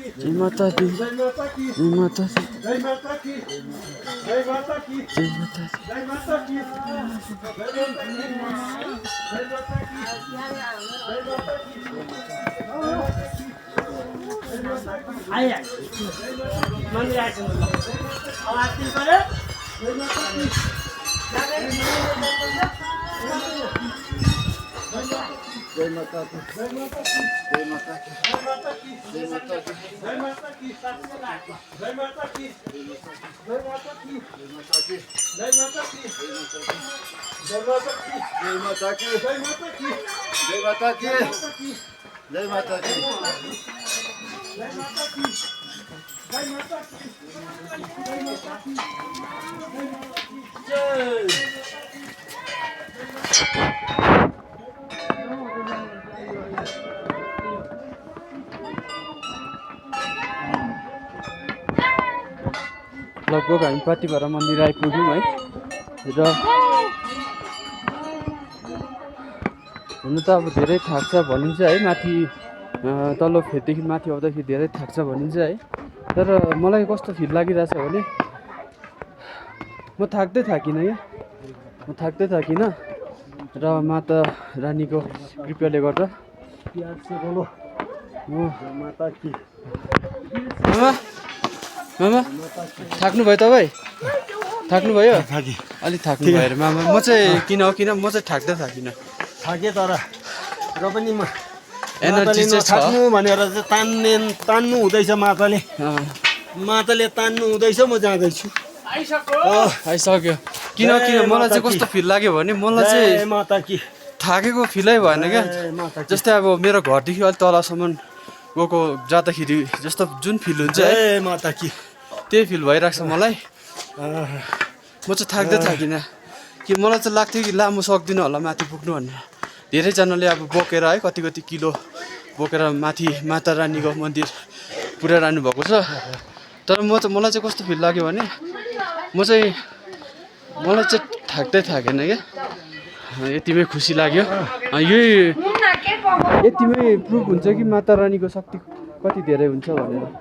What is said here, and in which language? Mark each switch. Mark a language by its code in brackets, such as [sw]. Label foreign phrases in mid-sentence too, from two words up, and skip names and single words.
[hi] जय माता दी जय माता की जय माता दी जय माता की जय माता की जय माता दी जय माता की जय माता की जय माता की [ne] आइया मन्दिर आइछ आवाज दिनु पर्यो [hi] जय माता की जय माता की जय माता की जय माता की जय माता की जय माता की जय माता की जय माता की जय माता की जय माता की जय माता की जय माता की जय माता की जय माता की जय जय माता की माता की जय माता की जय माता की जय माता की [ne] लगभग हामी पातिभरा मन्दिर आइपुग्यौँ है र हुन त अब धेरै थाक्छ भनिन्छ है माथि तल्लो फेददेखि माथि आउँदाखेरि धेरै थाक्छ भनिन्छ है तर मलाई कस्तो फिल लागिरहेछ भने म थाक्दै थाकिनँ क्या म थाक्दै थाकिनँ र माता रानीको कृपाले गर्दा [hi] प्यार से बोलो [ne] म [hi] माता की [ne] मामा मामा थाक्नुभयो तपाईँ थाक्नुभयो अलिक थाक्नु भयो अरे मामा म चाहिँ किन म चाहिँ थाक्दै थाकिनँ थाके तर र पनि म एनर्जी चाहिँ छ थाक्नु भनेर चाहिँ तान्नु हुँदैछ माताले माताले तान्नु हुँदैछ म जाँदैछु आइसक्यो किन मलाई चाहिँ कस्तो फिल लाग्यो भने मलाई [hi] जय [ne] चाहिँ [hi] माता की [ne] थाकेको फिलै भएन क्या [hi] जय माता की [ne] जस्तै अब मेरो घरदेखि अलिक तलसम्म गएको जाँदाखेरि जस्तो जुन फिल हुन्छ है [hi] जय माता की [ne] त्यही फिल भइरहेको छ मलाई म चाहिँ थाक्दै थाकिनँ कि मलाई चाहिँ लाग्थ्यो कि ला म सक्दिनँ होला माथि पुग्नु भनेर धेरैजनाले अब बोकेर है कति कति किलो बोकेर माथि माता रानीको मन्दिर पुऱ्याइरहनु भएको छ तर मलाई चाहिँ कस्तो फिल लाग्यो भने मलाई चाहिँ थाक्दै थाकेन क्या यतिमै खुसी लाग्यो यही यतिमै प्रुफ हुन्छ कि माता रानीको शक्ति कति धेरै हुन्छ भनेर